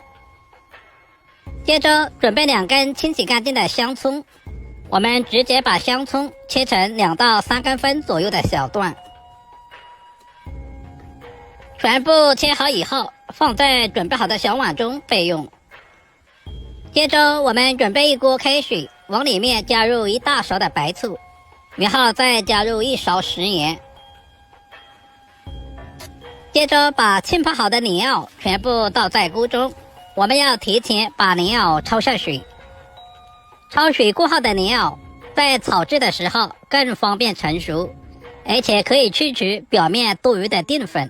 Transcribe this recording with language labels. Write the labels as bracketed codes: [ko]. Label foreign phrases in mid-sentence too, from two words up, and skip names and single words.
[zh] 接着準備2根清洗乾淨的香蔥，我們直接把香蔥切成2到3公分左右的小段。全部切好以後，放在準備好的小碗中備用。接着我們準備一鍋開水，往裡面加入1大勺的白醋，然後再加入1勺食鹽。接着把浸泡好的蓮藕全部倒在鍋中，我們要提前把蓮藕焯下水。焯水過後的蓮藕在炒制的時候更方便成熟，而且可以去除表面多余的澱粉。